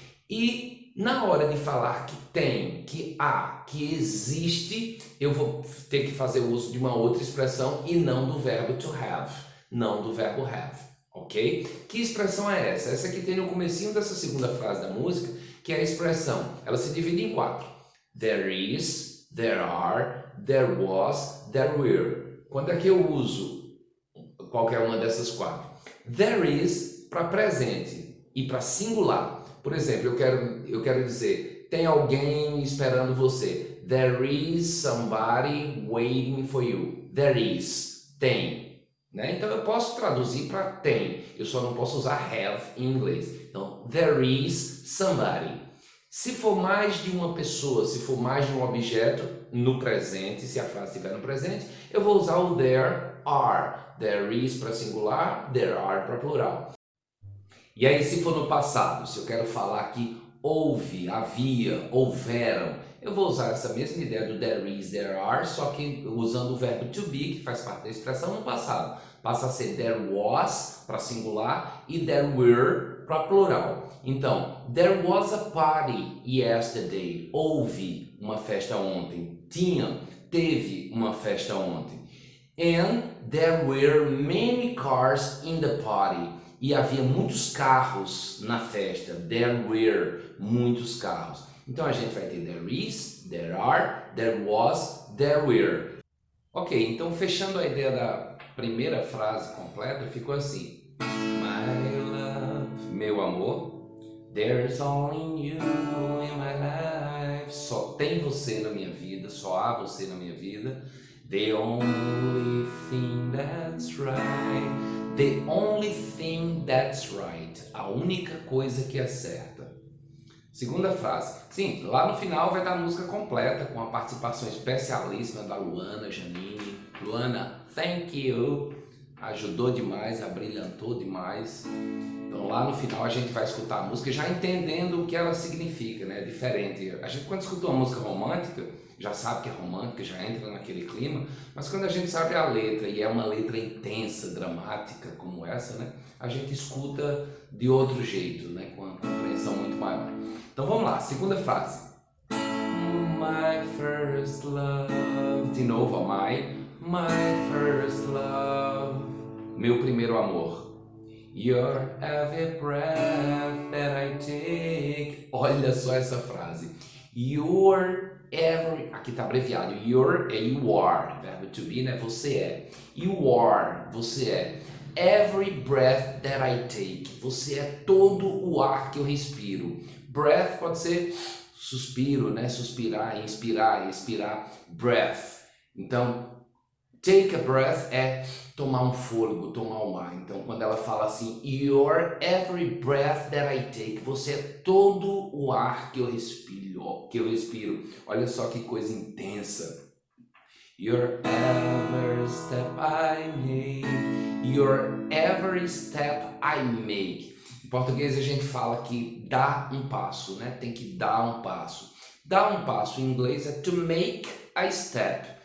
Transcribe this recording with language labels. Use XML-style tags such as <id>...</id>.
<pt>E na hora de falar que tem, que há, que existe, eu vou ter que fazer uso de uma outra expressão e não do verbo to have, não do verbo have, ok? Que expressão é essa? Essa aqui tem no comecinho dessa segunda frase da música, que é a expressão, ela se divide em 4.</pt> <en>There is, there are, there was, there were.</en> <pt>Quando é que eu uso qualquer uma dessas 4? There is para presente e para singular. Por exemplo, eu quero dizer, tem alguém esperando você.</pt> <en>There is somebody waiting for you.</en> <pt>There is, tem. Né? Então eu posso traduzir para tem, eu só não posso usar have em inglês. Então,</pt> <en>there is somebody.</en> <pt>Se for mais de uma pessoa, se for mais de um objeto no presente, se a frase estiver no presente, eu vou usar o there are. There is para singular, there are para plural. E aí, se for no passado, se eu quero falar que houve, havia, houveram, eu vou usar essa mesma ideia do there is, there are, só que usando o verbo to be, que faz parte da expressão, no passado. Passa a ser there was para singular e there were para plural. Então,</pt> <en>there was a party yesterday.</en> <pt>Houve uma festa ontem. Teve uma festa ontem.</pt> <en>And there were many cars in the party.</en> <pt>E havia muitos carros na festa.</pt> <en>There were</en> <pt>muitos carros. Então a gente vai ter there is, there are, there was, there were. Ok, então fechando a ideia da primeira frase completa, ficou assim.</pt> <en>My love,</en> <pt>meu amor,</pt> <en>there's only you in my life.</en> <pt>Só tem você na minha vida, só há você na minha vida.</pt> <en>The only thing that's right. The only thing that's right.</en> <pt>A única coisa que é certa. Segunda frase. Sim, lá no final vai estar a música completa com a participação especialíssima da Luana Janine. Luana,</pt> <en>thank you.</en> <pt>Ajudou demais, abrilhantou demais. Então lá no final a gente vai escutar a música já entendendo o que ela significa, né? Diferente. A gente quando escuta uma música romântica, já sabe que é romântica, já entra naquele clima, mas quando a gente sabe a letra e é uma letra intensa, dramática como essa, né? A gente escuta de outro jeito, né? Com uma compreensão muito maior. Então vamos lá, segunda frase.</pt> <en>My first love.</en> <pt>De novo,</pt> <en>my first love.</en> <pt>Meu primeiro amor.</pt> <en>Your every breath that I take.</en> <pt>Olha só essa frase. Your every, aqui tá abreviado. Your é you are, verbo to be, né? Você é.</pt> <en>You are,</en> <pt>você é.</pt> <en>Every breath that I take.</en> <pt>Você é todo o ar que eu respiro. Breath pode ser suspiro, né? Suspirar, inspirar, expirar. Breath. Então,</pt> <en>take a breath</en> <pt>é tomar um fôlego, tomar um ar. Então, quando ela fala assim,</pt> <en>your every breath that I take,</en> <pt>você é todo o ar que eu respiro. Olha só que coisa intensa.</pt> <en>Your every step I make, your every step I make.</en> <pt>Em português a gente fala que dá um passo, né? Tem que dar um passo. Dar um passo em inglês é</pt> <en>to make a step.</en>